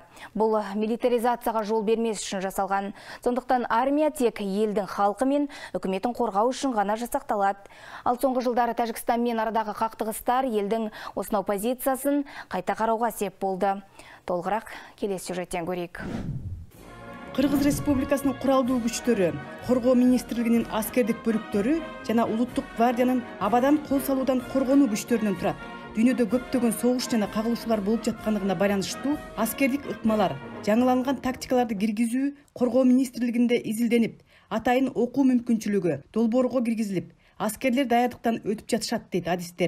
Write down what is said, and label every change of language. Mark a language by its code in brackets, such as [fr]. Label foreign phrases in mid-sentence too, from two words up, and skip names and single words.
[kk] Бұл милитаризацияға жол бермес үшін жасалған. Сондықтан армия тек елдің халқы мен үкіметін қорғау үшін ғана жасақталады. Ал соңғы жылдары Тәжікстанмен арадағы қақтығыстар елдің осынау позициясын қайта қарауға сеп болды. Толығырақ келесі сюжеттен көрейік. [ky] Қырғыз Республикасының құралдуу күчтөрү, Қорғоо министрлигинин аскердик бөлүктөрү жана Улуттук гвардиянын абадан кол салуудан коргонуу күчтөрүнөн турат. Дүйнөдө көптөгөн согуш жана кагылышуулар болуп жаткандыгына байланыштуу аскердик ыкмалар, жаңыланган тактикаларды киргизүү Коргоо министрлигинде изилденип, атайын окуу мүмкүнчүлүгү долбоорго киргизилип, аскерлер даярдыктан өтүп жатышат дейт адистер.